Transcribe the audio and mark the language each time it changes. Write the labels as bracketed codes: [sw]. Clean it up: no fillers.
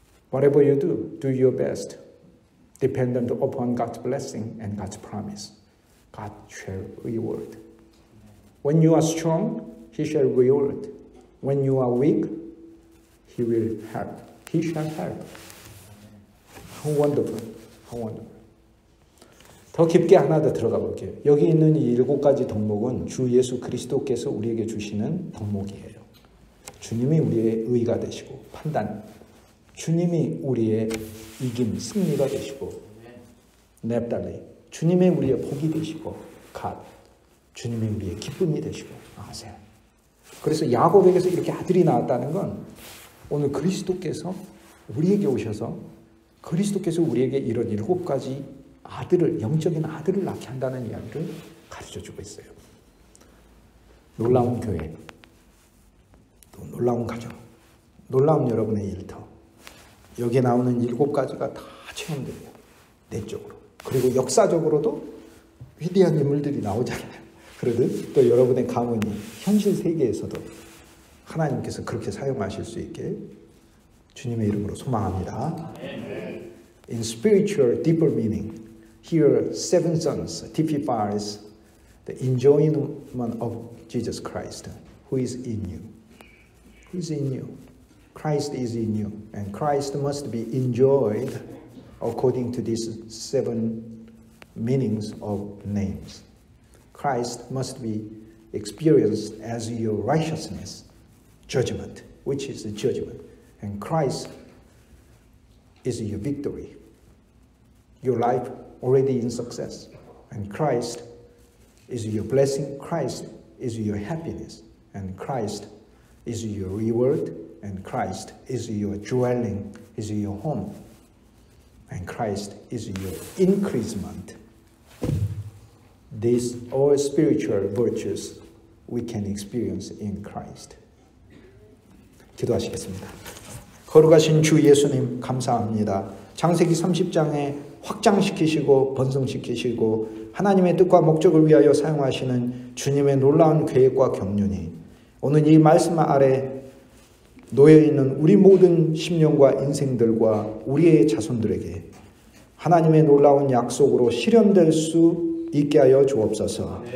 [en] Whatever you do your best, dependent upon God's blessing and God's promise. God shall reward. When you are strong, He shall reward. When you are weak, He will help. He shall help. How wonderful. How wonderful. [ko] 더 깊게 하나 더 들어가 볼게요. 여기 있는 이 7가지 덕목은 주 예수 그리스도께서 우리에게 주시는 덕목이에요. 주님이 우리의 의가 되시고 판단, 주님이 우리의 이김, 승리가 되시고 냅달리, 주님의 우리의 복이 되시고 갓, 주님의 우리의 기쁨이 되시고 아멘. 그래서 야곱에게서 이렇게 아들이 나왔다는 건 오늘 그리스도께서 우리에게 오셔서 그리스도께서 우리에게 이런 7가지 아들을, 영적인 아들을 낳게 한다는 이야기를 가르쳐주고 있어요. 놀라운 교회, 또 놀라운 가정, 놀라운 여러분의 일터, 여기에 나오는 7가지가 다 체험돼요. 내적으로. 그리고 역사적으로도 위대한 인물들이 나오잖아요. 그러듯 또 여러분의 가문이 현실 세계에서도 하나님께서 그렇게 사용하실 수 있게 주님의 이름으로 소망합니다. [en] In spiritual deeper meaning, here 7 sons typifies the enjoyment of Jesus Christ, who is in you. Who is in you? Christ is in you, and Christ must be enjoyed according to these 7 meanings of names. Christ must be experienced as your righteousness, judgment, which is the judgment, and Christ is your victory. Your life already in success, and Christ is your blessing, Christ is your happiness, and Christ is your reward, and Christ is your dwelling, is your home, and Christ is your increasement. These all spiritual virtues we can experience in Christ. [ko] 기도하시겠습니다. 거룩하신 주 예수님 감사합니다. 창세기 30장에 확장시키시고 번성시키시고 하나님의 뜻과 목적을 위하여 사용하시는 주님의 놀라운 계획과 경륜이 오늘 이 말씀 아래 놓여있는 우리 모든 심령과 인생들과 우리의 자손들에게 하나님의 놀라운 약속으로 실현될 수 있게 하여 주옵소서.